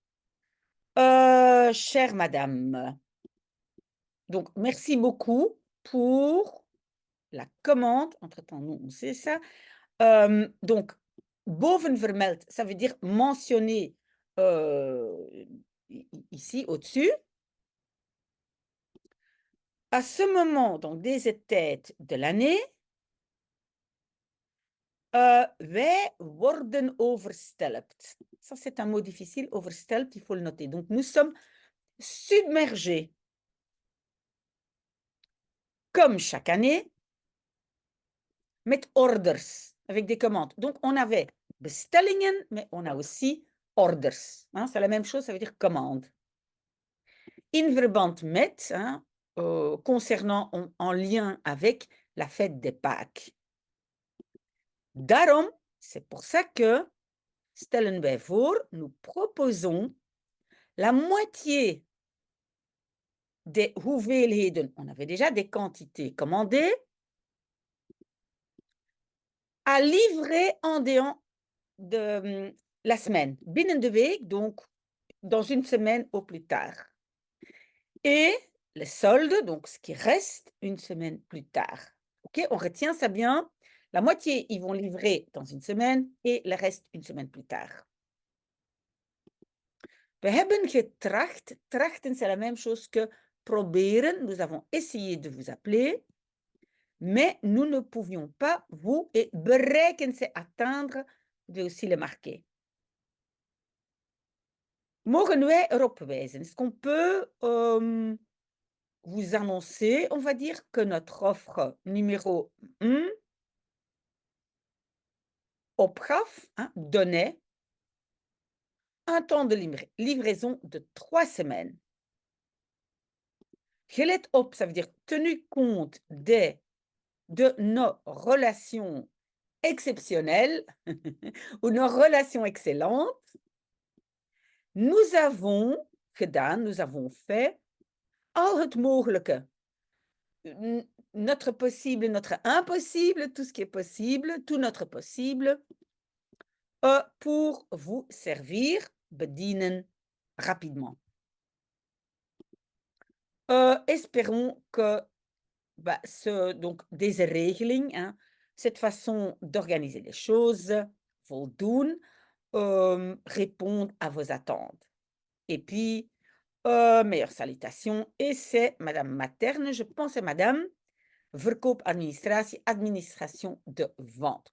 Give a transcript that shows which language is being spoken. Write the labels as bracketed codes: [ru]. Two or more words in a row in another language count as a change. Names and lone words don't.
[fr] «Chère madame, donc merci beaucoup pour la commande», entre-temps, nous, on sait ça. Donc bovenvermeld, ça veut dire mentionner, ici, au-dessus. À ce moment, donc [nl] deze tijd [fr] de l'année, [nl] wij worden overstelpt. [fr] Ça, c'est un mot difficile, overstelpt, il faut le noter. Donc nous sommes submergés, comme chaque année, [nl] met orders, [fr] avec des commandes. Donc on avait bestellingen, mais on a aussi orders. Hein, c'est la même chose, ça veut dire commande. [nl] In verband met, [fr] hein, concernant, en lien avec la fête des Pâques. Daarom, c'est pour ça que, [nl] stellen wij voor, [fr] nous proposons la moitié des hoeveelheden, on avait déjà des quantités commandées, à livrer en dehors de la semaine, [nl] binnen de week, [fr] donc dans une semaine au plus tard. Et les soldes, donc ce qui reste une semaine plus tard. OK, on retient ça bien. La moitié, ils vont livrer dans une semaine et le reste une semaine plus tard. [nl] We hebben getracht. Trachten, [fr] c'est la même chose que proberen. Nous avons essayé de vous appeler, mais nous ne pouvions pas vous, et bereiken, c'est atteindre, vous devez aussi le marquer. [nl] Mogen wij erop wijzen? [fr] Est-ce qu'on peut vous annoncer, on va dire, que notre offre numéro 1 opgaf, hein, donnait un temps de livraison de 3 semaines. [nl] Gelet op, [fr] ça veut dire tenu compte de nos relations exceptionnelles ou nos relations excellentes, nous avons gedaan, nous avons fait [nl] al het mogelijke. [fr] Notre possible, notre impossible, tout ce qui est possible, tout notre possible, pour vous servir, bedienen, rapidement. Espérons que donc [nl] deze regeling, [fr] hein, cette façon d'organiser les choses, voldoen, répondent à vos attentes. Et puis, meilleures salutations. Et c'est Madame Materne, je pense, c'est Madame Verkoopadministratie, administration de vente.